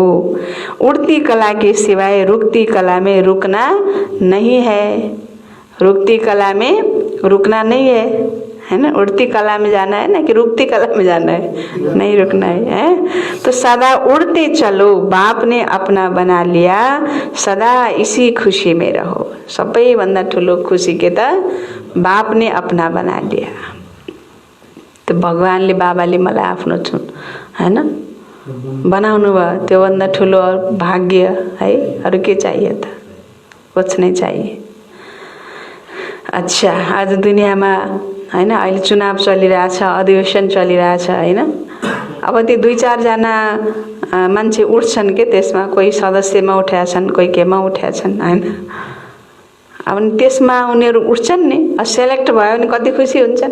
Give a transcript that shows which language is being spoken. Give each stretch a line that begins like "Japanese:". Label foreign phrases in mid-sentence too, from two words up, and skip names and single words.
Hindi: उड़ती कला के सिवाय रुकती कला में रुकना नहीं है। रुकती कला में रुकना नहीं है ना। उड़ती कला में जाना है ना, कि रुकती कला में जाना है? नहीं रुकना है। तो सदा उड़ते चलो, बाप ने अपना बना लिया, सदा इसी खुशी में रहो।
Nepali: सबैभन्दा ठुलो खुशी के त
Hindi: बाप ने अपना बना लिया।
Nepali: तो भगवानले बाबाले मलाई आफ्नो छुन, है ना, बनाउनु भयो, त्योभन्दा ठुलो भाग्य है, अरू के चाहिए त?
Hindi: कुछ नहीं चाहिए। अच्छा,
Nepali: आज दुनियाँमा हैन, अहिले चुनाव चलिरहेछ, अधिवेशन चलिरहेछ, हैन। अब त्यो 2-4 जना मान्छे उठ्छन् के त्यसमा, कोही सदस्यमा उठेका छन्, कोही केमा उठेका छन्, हैन। अब त्यसमा उनीहरू उठ्छन् नि, सेलेक्ट भयो भने कति खुसी हुन्छन्?